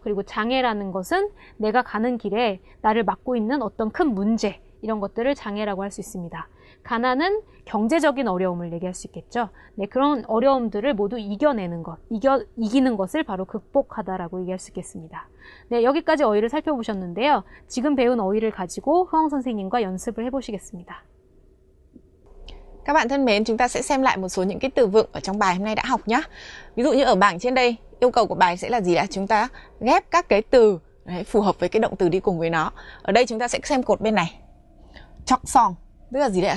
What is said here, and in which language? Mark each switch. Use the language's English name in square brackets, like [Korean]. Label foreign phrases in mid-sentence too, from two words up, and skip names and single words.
[Korean] 그리고 장애라는 것은 내가 가는 길에 나를 막고 있는 어떤 큰 문제, 이런 것들을 장애라고 할 수 있습니다. 가난은 경제적인 어려움을 얘기할 수 있겠죠. 네, 그런 어려움들을 모두 이겨내는 것, 이기는 것을 바로 극복하다라고 얘기할 수 있겠습니다. 네, 여기까지 어휘를 살펴보셨는데요. 지금 배운 어휘를 가지고 Huong 선생님과 연습을 해보시겠습니다. [Vietnamese] Các bạn thân mến, chúng ta sẽ xem lại một số những cái từ vựng ở trong bài hôm nay đã học nhé. Ví dụ như ở bảng trên đây, yêu cầu của bài sẽ là gì ạ? Chúng ta ghép các cái từ phù hợp với cái động từ đi cùng với nó. Ở đây chúng ta sẽ xem cột bên này. Chọc sòng, tức là gì đấy ạ?